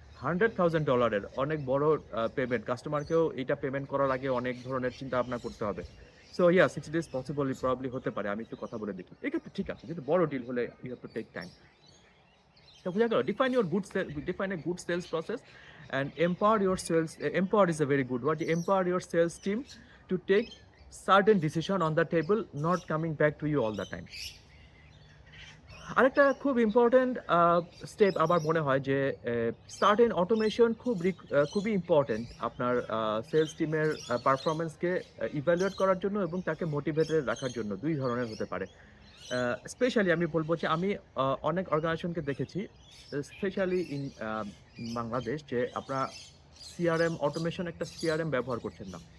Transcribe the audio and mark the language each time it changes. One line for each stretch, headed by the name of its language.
Bangla: $100,000 অনেক বড় পেমেন্ট, কাস্টমারকেও এটা পেমেন্ট করার আগে অনেক ধরনের চিন্তা ভাবনা করতে হবে। So yeah, 60 days possibly probably হতে পারে, আমি একটু কথা বলে দেখি। এক্ষেত্রে ঠিক আছে, কিন্তু বড় ডিল হলে
English: You have to take time.
Bangla: তো বুঝা গেল,
English: Define a good sales process and empower is a very good word. Empower your sales team to take certain decision on the table, not coming back to you all the time.
Bangla: আরেকটা খুব important step আমার মনে হয় যে certain automation খুবই important আপনার sales টিমের পারফরমেন্সকে evaluate করার জন্য এবং তাকে মোটিভেটেড রাখার জন্য। দুই ধরনের হতে পারে। স্পেশালি আমি বলব যে আমি অনেক অর্গানাইজেশনকে দেখেছি, স্পেশালি ইন বাংলাদেশ, যে আপনারা অটোমেশন একটা সিআরএম ব্যবহার করছেন না।